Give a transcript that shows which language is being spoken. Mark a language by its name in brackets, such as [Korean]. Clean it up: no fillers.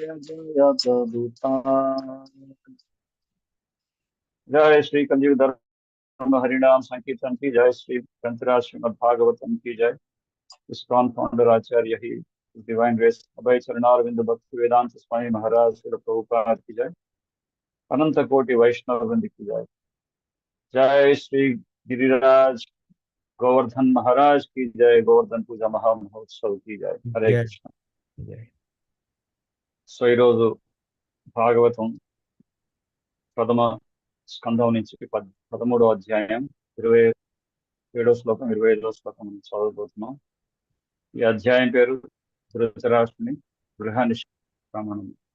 [Hindi] జయ ప్రభుపాద जय श्री कलयुग धर्म हरिनाम संकीर्तन की जय, श्री ग्रंथराज श्रीमद् भागवतम की जय। इस्कॉन फाउंडर आचार्य ही डिवाइन ग्रेस अभय चरणारविंद भक्त वेदांत स्वामी महाराज श्री प्रभुपाद की जय। अनंत कोटि वैष्णव वृंद की जय। जय श्री गिरिराज गोवर्धन महाराज की जय। गोवर्धन पूजा महामहोत्सव की जय। हरे कृष्ण। [Telugu] సో ఈరోజు భాగవతం ప్రథమ స్కంధం నుంచి 13వ అధ్యాయం 27వ శ్లోకం 25వ శ్లోకం చదవబోతున్నాం. ఈ అధ్యాయం పేరు ధృతరాష్ట్రుని గృహ నిష్క్రమణం.